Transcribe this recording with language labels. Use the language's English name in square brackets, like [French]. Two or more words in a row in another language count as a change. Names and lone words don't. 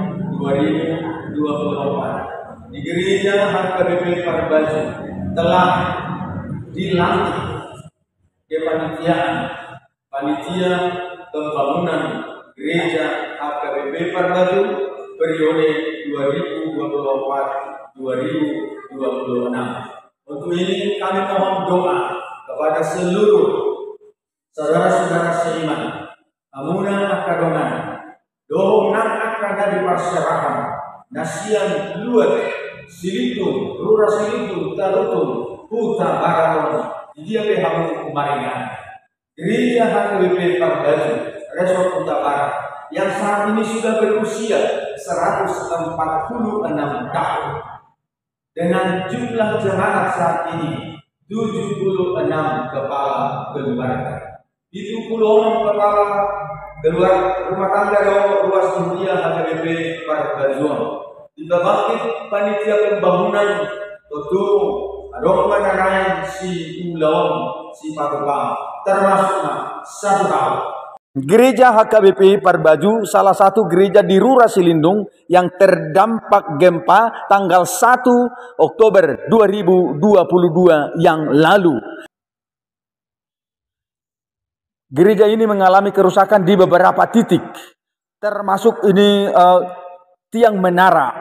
[Indonesian] 2024 di gereja HKBP Parbaju telah dilantik kepanitiaan panitia pembangunan gereja HKBP Parbaju periode 2024-2026. Untuk ini kami mohon doa kepada seluruh saudara-saudara seiman, [Batak Toba] amuna akadongan, dohong nak akada di parserahan, nasian luat, silitung, rura silitung, talutung, huta baraton, dia behamu kumaringan. [Indonesian] Gereja HKBP Parbaju Resort Kuta Barat yang saat ini sudah berusia 146 tahun. Dengan jumlah jemaat saat ini 76 kepala keluarga. Itu 76 kepala keluarga rumah tangga ruas dunia HKBP Parbajuan. Dibabakti panitia pembangunan Toto Adok Manarayan si Ulawan si Patupa termasuknya satu hal. Gereja HKBP Parbaju salah satu gereja di Rura Silindung yang terdampak gempa tanggal 1 Oktober 2022 yang lalu. Gereja ini mengalami kerusakan di beberapa titik, termasuk ini tiang menara.